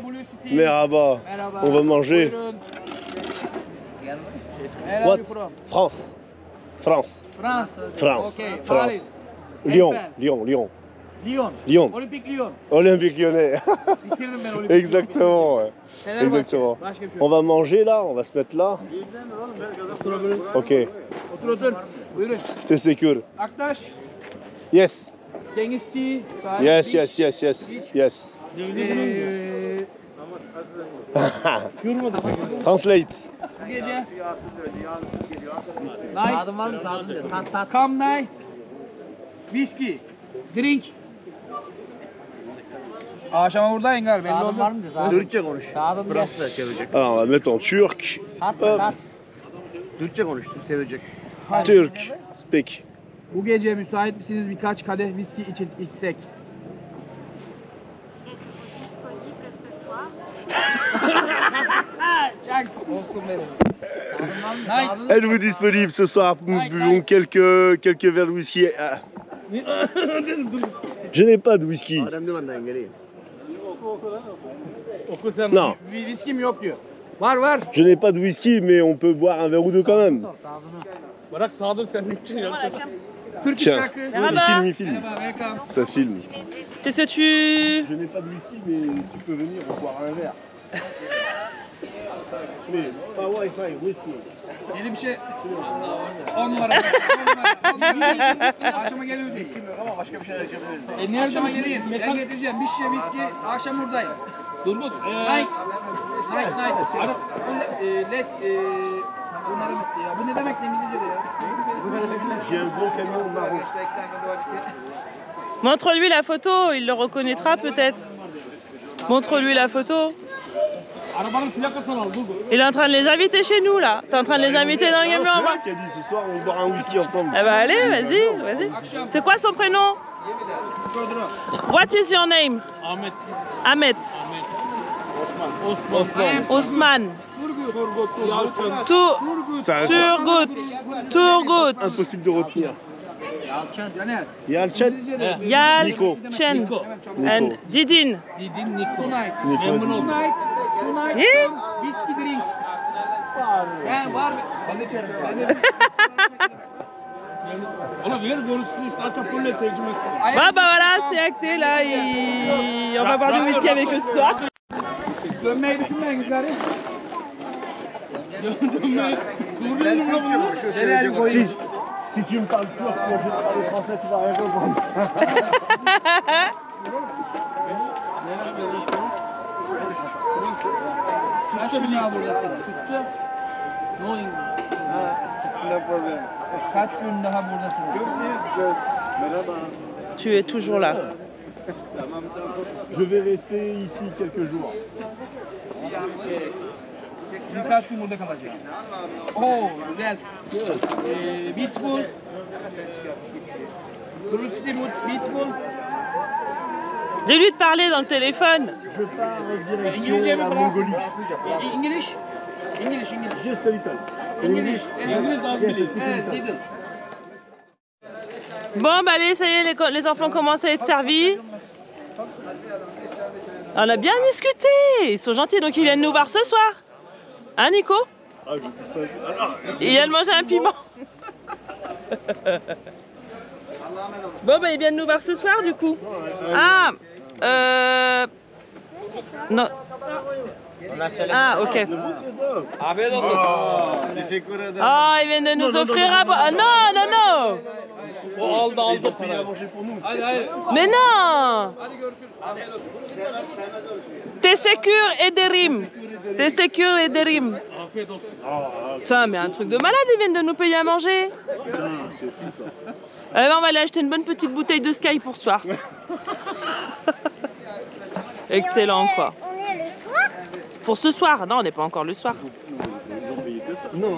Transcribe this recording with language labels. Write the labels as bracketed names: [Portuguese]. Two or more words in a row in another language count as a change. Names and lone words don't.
[Turkish] Merhaba. [French] On va manger. What? France. France. France. France. Lyon. Olympique Lyon. Olympique Lyonnais. Exactement. Ouais. Exactement. On va manger là, on va se mettre là. Ok. [Turkish] Otur. Buyurun. [French] T'es sûr? [Turkish] Aktaş. [English] Yes. Dengizci. Yes. Translate. [Turkish] Bu gece. Sağdım var mı? Sağdım diyor. Tat. [English] Come night. Whisky. Drink. [Turkish] Akşama buradayım galiba. Belli oldu. Türkçe konuş. Burası da sevecek. [French] Alors on va mettre en turc. Hop. [Turkish] Türkçe konuş, sevecek. [English] Turc. Speak. [Turkish] Bu gece müsait misiniz birkaç kadeh viski içsek? Çak. Dostum benim. [English] Night. [French] Êtes-vous disponible ce soir? Nous buvons quelques verres de whisky. Ah. Je n'ai pas de whisky. [Turkish] Adem benden geleyim. Okusam. [French] Non. [Turkish] Viskim yok diyor. Var. [French] Je n'ai pas de whisky, mais on peut boire un verre ou deux quand même. [Turkish] Bırak Sadık sen ne için yapacaksın? Türk [French] Tiens, [Turkish] şarkı. [French] il filme. [Turkish] Merhaba, [English] welcome. [French] Ça filme. Qu'est-ce que tu... Je n'ai pas de whisky, mais tu peux venir boire un verre. [Turkish] Yeni bir şey. 10 numara. 10 numara. Akşama geliyor değil. Ama başka bir şeyler içebiliriz. Ne akşama geleyim? Ben getireceğim. Bir şişe viski. Akşam buradayım. Durgut. Night. Bunları bitti ya. Bu ne demek İngilizce'de ya? [French] Montre-lui la photo, il le reconnaîtra peut-être. Montre-lui la photo. [Turkish] Arabanın plakasını al Durgut. [French] Il est en train de les inviter chez nous là. T'es en train de les inviter dans le Game Blanc. Qui a dit ce soir on boira un whisky ensemble. Eh bah allez, vas-y, vas-y. C'est quoi son prénom? [English] What is your name? Ahmet. Ahmet. Osman. Turgut. Turgut. [French] Impossible de retenir. Caner. Yalçın. Nico. Yalçın. And Didin. Didin Niko. Nico. [Turkish] Memnun oldum. Tonight. Ne? [English] Whisky drink. [Turkish] Var mı? Ben de içerim. Ola ver görürsün işte Atapolle tercümesi. [French] Bah voilà, c'est acté là. On va boire du whisky avec eux ce soir. [Turkish] Dönmeyi düşünmeyin güzelim. Dönmeyi. Suriyeli mi bu? Nereye koyayım? [French] Si tu me parles turc, moi je parle français, tu vas rien comprendre. [Turkish] Türkçe biliyor buradasınız. Türkçe? [English] No English. [Turkish] Ne problem. Kaç gün daha buradasınız? Merhaba. [French] Tu es toujours là. Je vais rester ici quelques jours. [Turkish] Birkaç gün burada kalacağım. Oh, güzel. [English] Beautiful. Curiosity beautiful. [French] Dis-lui de parler dans le téléphone. Je pars en [Turkish] İngilizce [French] direction [Turkish] mi [French] la [Turkish] biraz? [French] Mongolie. [English] English? English. Just a little. English. [Turkish] İngiliz az [English] Yes, [Turkish] bilir. [English] I speak [Turkish] Evet, [English] little. little. [French] Bon, bah allez, ça y est, les enfants commencent à être servis. On a bien discuté. Ils sont gentils, donc ils viennent nous voir ce soir. Hein, Nico? Ah, je sais pas. Alors, Il vient de manger un piment. Bon, bah ils viennent nous voir ce soir, du coup. Ah, non. Ah, ok. [Turkish] Afiyet olsun. Teşekkür ederim. [French] Ah, ils viennent de nous offrir à boire. Ah, non, non, non. [Turkish] O aldı [French] ils [Turkish] aldı [French] ont payé à [Turkish] parayı. [French] manger pour nous. [Turkish] Hayır hayır. [French] Mais non. [Turkish] Hadi görüşürüz. Afiyet olsun. Tesekür Ederim. Tesekür Ederim. Afiyet olsun. [French] Putain, mais un truc de malade, ils viennent de nous payer à manger. Putain, c'est fou ça. Eh ben, on va aller acheter une bonne petite bouteille de Sky pour ce soir. Excellent, quoi. On est le soir. Pour ce soir? Non, on n'est pas encore le soir. Ils ont payé que ça. Non,